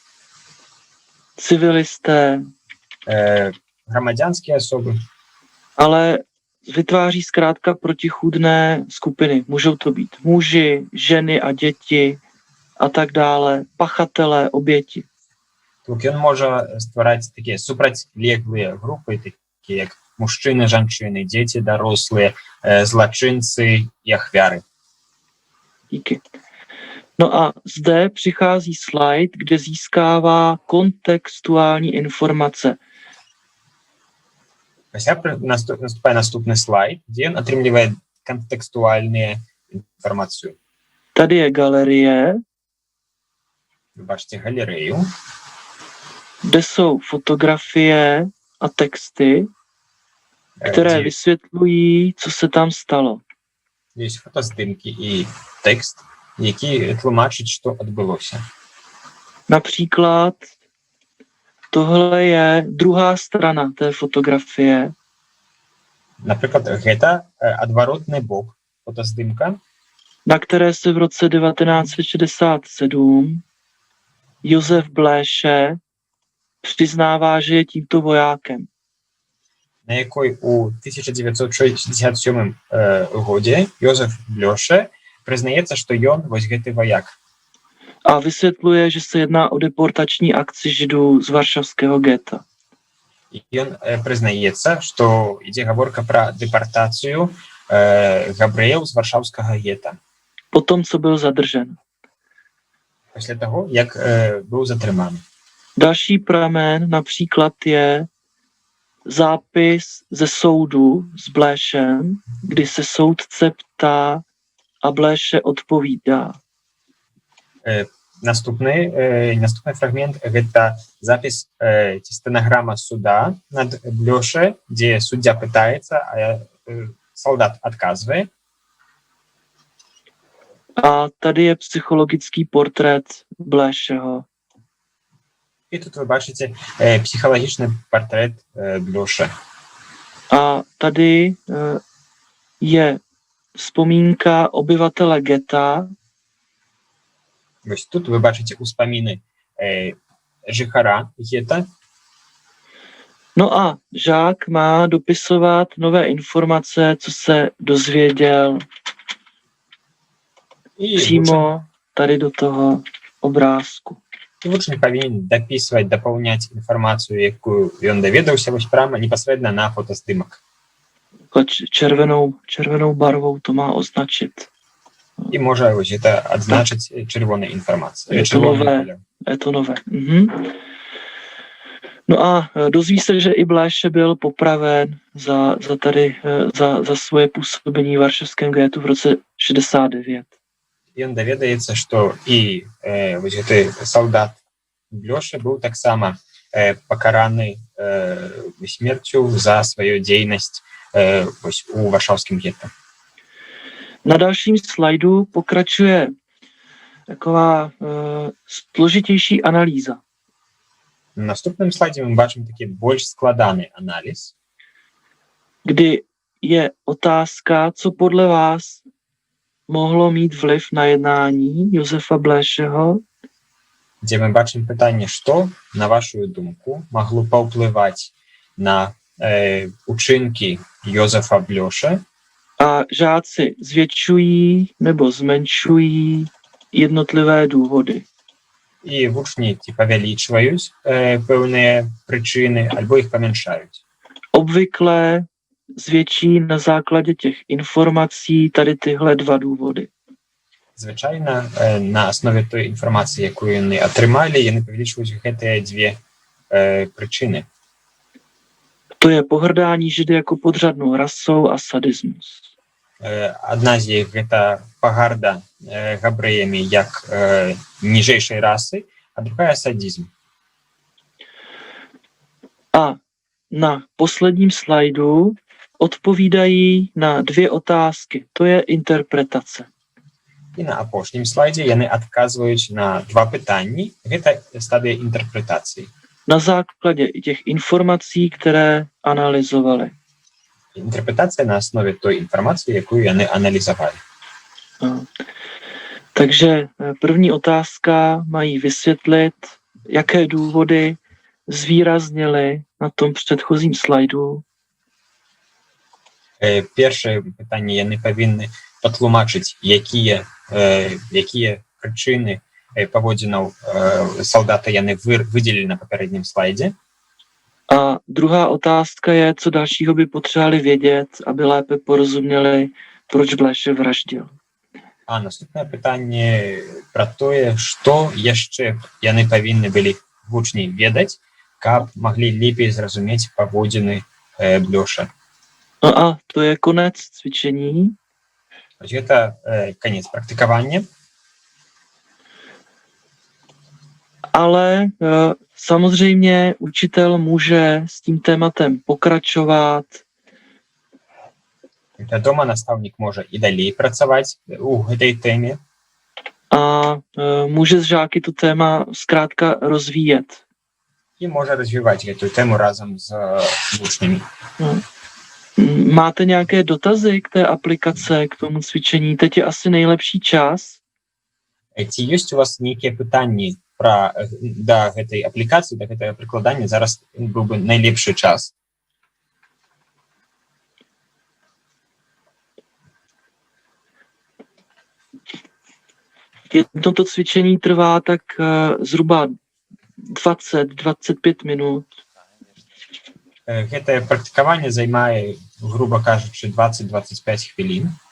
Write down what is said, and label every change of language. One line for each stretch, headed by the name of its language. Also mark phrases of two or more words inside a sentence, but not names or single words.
Czech: civilisté,
Belarusian: грамадзянскія асобы,
Czech: ale vytváří zkrátka protichůdné skupiny. Můžou to být muži, ženy a děti a tak dále, pachatelé, oběti.
Belarusian: Тут ён можа ствараць такія супрацьлеглыя групы, такія як мужчыны, жанчыны, дзеці, дарослыя, злачынцы і ахвяры.
Czech: Díky. No a zde přichází slide, kde získává kontextuální informace.
Belarusian: Пасля наступае наступны слайд, дзе ён атрымлівае контекстуальную інфармацыю.
Czech: Tady je galerie,
Belarusian: Вы бачыце галерею,
Czech: kde jsou fotografie a texty, které
Belarusian: дзе
Czech: vysvětlují, co se tam stalo.
Belarusian: ёсць фотаздымкі і тэкст, які тлумачыць, што адбылося.
Czech: Například tohle je druhá strana té fotografie.
Belarusian: Напрыклад, гэта адваротны бок фотаздымка,
Czech: Na které se v roce 1967 Josef Bléše přiznává, že je tímto vojákem.
Belarusian: на якой у 1967 годзе Йозеф Блёше прызнаецца, што ён вось гэты ваяк.
Czech: A vysvětluje, že se jedná o deportační akci Židů z varšavského geta.
Belarusian: І ён прызнаецца, што ідзе гаворка пра дэпартацыю габрэяў з варшаўскага гета.
Czech: Potom, co byl zadržen.
Belarusian: Пасля таго, як быў затрыманы.
Czech: Další pramen například je zápis ze soudu s Bléšem, kdy se soudce ptá a Bléše odpovídá.
Belarusian: Наступны фрагмент – гэта запіс ці стэнаграма суда над Блёше, дзе суддзя пытаецца, а салдат адказвае.
Czech: A tady je psychologický portrét Bléšeho.
Ukrainian: І тут ви бачите психологічний портрет Блоша.
Czech: A tady je vzpomínka obyvatele geta,
Ukrainian: Ось тут ви бачите успоміни жихара гета.
Czech: no a žák má dopisovat nové informace, co se dozvěděl
Belarusian: І
Czech: přímo tady do toho obrázku.
Belarusian: вучень павінен дапісваць, дапаўняць інфармацыю, якую ён даведаўся вось прямо непасрэдна на фотаздымак.
Czech: Červenou barvou to má označit.
Belarusian: І можа вось гэта адзначыць чырвонай інфармацыяй.
Czech: Je to nové. Mhm. No a dozví se, že i Bléše byl popraven za svoje působení v varšavském getu v roce 69.
Belarusian: Ён даведаецца, што і вось гэты салдат Блёша быў таксама пакараны смерцю за сваю дзейнасць вось у варшаўскім гета.
Czech: Na dalším slajdu pokračuje taková složitější analýza.
Belarusian: На наступным слайдзе мы бачым такі больш складаны аналіз,
Czech: kdy je otázka, co podle vás mohlo mít vliv na jednání Josefa Bléšeho,
Belarusian: дзе мы бачым пытанне, што, на вашу думку, магло паўплываць на учынкі Йозефа Блёша,
Czech: a žáci zvětšují nebo zmenšují jednotlivé důvody.
Belarusian: і вучні ці павялічваюць пэўныя прычыны альбо іх памяншаюць.
Czech: Obvykle zvětší na základě těch informací tady tyhle dva důvody.
Belarusian: Звычайна на аснове той інфармацыі, якую яны атрымалі, яны павялічваюць гэтыя дзве прычыны.
Czech: To je pohrdání Židy jako podřadnou rasou a sadismus.
Belarusian: Адна з іх гэта пагарда габрэямі як ніжэйшай расы, а другая садізм.
Czech: A na posledním slajdu odpovídají na dvě otázky. To je interpretace.
Belarusian: І на апошнім слайдзе яны адказваюць на два пытанні. Гэта стадыя інтэрпрэтацыі.
Czech: Na základě těch informací, které analyzovali.
Belarusian: Інтэрпрэтацыя на аснове той інфармацыі, якую яны аналізавалі.
Czech: Takže první otázka mají vysvětlit, jaké důvody zvýraznili na tom předchozím slajdu.
Belarusian: Першае пытанне яны павінны патлумачыць, якія прычыны паводзінаў салдата яны выдзелілі на папярэднім слайдзе.
Czech: A druhá otázka je, co dalšího by potřebovali vědět, aby lépe porozuměli, proč Bléše vraždil.
Belarusian: А наступнае пытанне пра тое, што яшчэ яны павінны былі вучні ведаць, каб маглі лепей зразумець паводзіны Блёша.
Czech: No a to je konec cvičení.
Belarusian: Гэта канец практыкавання.
Czech: Ale samozřejmě učitel může s tím tématem pokračovat.
Belarusian: Вядома, настаўнік можа і далей працаваць у гэтай тэме.
Czech: A může s žáky to téma zkrátka rozvíjet.
Belarusian: І можа развіваць гэтую тэму разам з вучнямі.
Czech: Máte nějaké dotazy k té aplikace, k tomu cvičení? Teď je asi nejlepší čas.
Belarusian: Ці ёсць у вас нейкія пытанні да гэтай аплікацыі, да гэтага прыкладання? Зараз быў бы найлепшы час.
Czech: Jedno to cvičení trvá tak zhruba 20-25 minut.
Belarusian: Гэтае практыкаванне займае,
Ukrainian: грубо кажучи,
Belarusian: 20-25 хвілін.